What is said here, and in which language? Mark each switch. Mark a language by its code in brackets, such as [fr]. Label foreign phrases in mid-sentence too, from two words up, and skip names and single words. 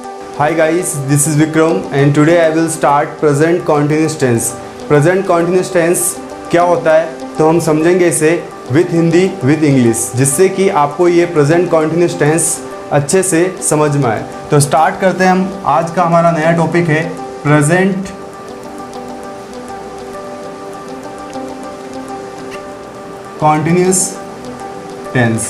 [en] Hi guys, this is Vikram and today I will start present continuous tense. Present continuous tense [hi] क्या होता है तो हम समझेंगे इसे [en] with Hindi with English, [hi] जिससे कि आपको ये [en] present continuous tense [hi] अच्छे से समझ में आए। तो स्टार्ट करते हैं हम। आज का हमारा नया टॉपिक है [en] present continuous tense.